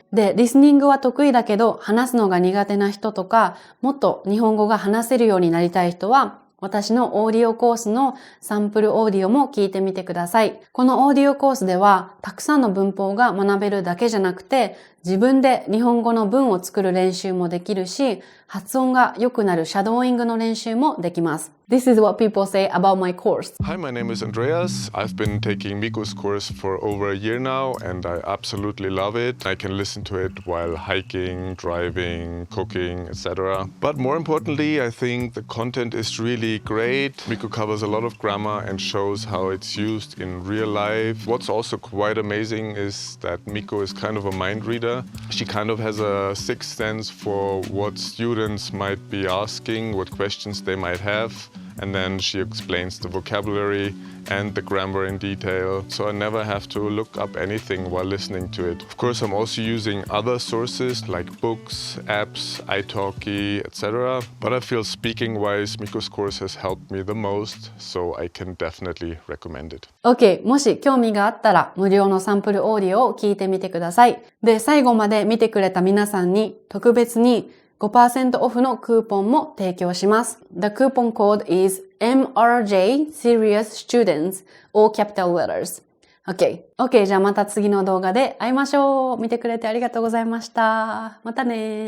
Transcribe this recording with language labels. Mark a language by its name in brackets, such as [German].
[Japanese] で、リスニングは得意だけど話すのが苦手な人とか、もっと日本語が話せるようになりたい人は、私のオーディオコースのサンプルオーディオも聞いてみてください。このオーディオコースではたくさんの文法が学べるだけじゃなくて、自分で日本語の文を作る練習もできるし、発音が良くなるシャドーイングの練習もできます。 [English] This is what people say about my course. Hi, my name is Andreas. I've been taking Miko's course for over a year now and I absolutely love it. I can listen to it while hiking, driving, cooking, etc. But more importantly, I think the content is really great. Miko covers a lot of grammar and shows how it's used in real life. What's also quite amazing is that Miko is kind of a mind reader. She kind of has a sixth sense for what students might be asking, what questions they might have. and then she explains the vocabulary and the grammar in detail, so I never have to look up anything while listening to it. Of course, I'm also using other sources like books, apps, italki, etc. But I feel speaking-wise, Miko's course has helped me the most, so I can definitely recommend it. [Japanese] OK。もし興味があったら無料のサンプルオーディオを聞いてみてください。で、最後まで見てくれた皆さんに特別に5% オフのクーポンも提供します。 [English] The coupon code is MRJ Serious Students, all capital letters. [Japanese] OK。じゃあまた次の動画で会いましょう。見てくれてありがとうございました。またね。